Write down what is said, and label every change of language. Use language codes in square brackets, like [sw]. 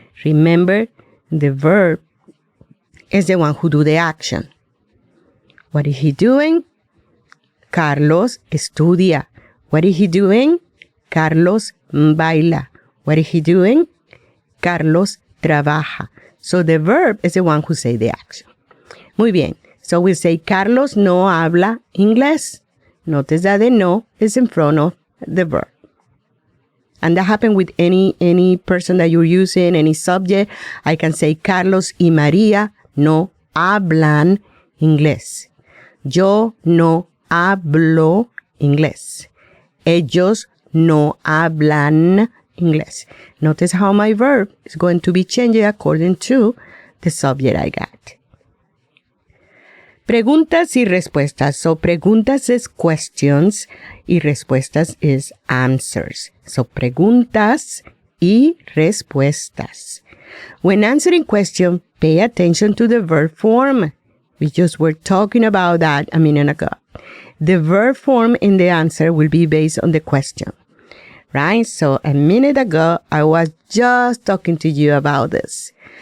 [en] Remember, the verb is the one who do the action. What is he doing? [es] Carlos estudia. [en] What is he doing? [es] Carlos baila. [en] What is he doing? [es] Carlos trabaja. [en] So the verb is the one who say the action. [es] Muy bien. [en] So we say [es] Carlos no habla inglés. [en] Notice that the no is in front of the verb. And that happens with any person that you're using, any subject. I can say [es] Carlos y María no hablan inglés. Yo no hablo inglés. Ellos no hablan inglés. [en] Notice how my verb is going to be changing according to the subject I got. [es] Preguntas y respuestas. So preguntas [en] is questions [es] y respuestas [en] is answers. [es] So preguntas y respuestas. [en] When answering question, pay attention to the verb form. We just were talking about that a minute ago. The verb form in the answer will be based on the question, right? So a minute ago, I was just talking to you about this.